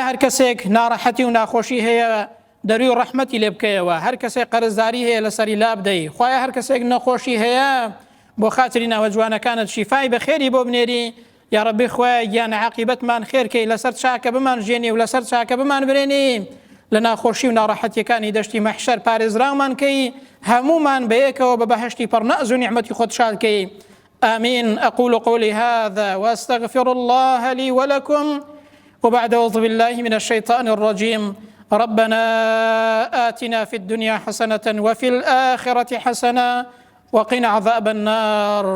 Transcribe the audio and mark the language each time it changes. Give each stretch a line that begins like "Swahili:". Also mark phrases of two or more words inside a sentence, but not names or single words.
Central Kurdish: هەر کەسێک ناڕەحەتی و ناخۆشی هەیە دەروی ڕەحمەتی لێ بکەیەوە، هەر کەسێک قەرزداری هەیە لەسەری لا بدەی، خوای هەر کەسێک نەخۆشی هەیە بۆ خاتری ناوە جوانەکانت شیفای بەخێری بۆ بنێری
Arabic: یا ڕەبی
Central Kurdish: خوای گیانە عاقیبەتمان خێرکەی لەسەر چاکە بمان ژێنی و لەسەر چاکە بمان برێنی لە ناخۆشی و ناڕەحەتیەکانی دەشتی مەحشەر پارێزرامان کەی هەمومان بەیەکەوە بە بەهەشتی پڕنەز و نیعمەتی خۆت شادکەی.
Arabic: آمين. أقول قولي هذا وأستغفر الله لي ولكم وبعد أعوذ بالله من الشيطان الرجيم. ربنا آتنا في الدنيا حسنة وفي الآخرة حسنة وقنا عذاب النار.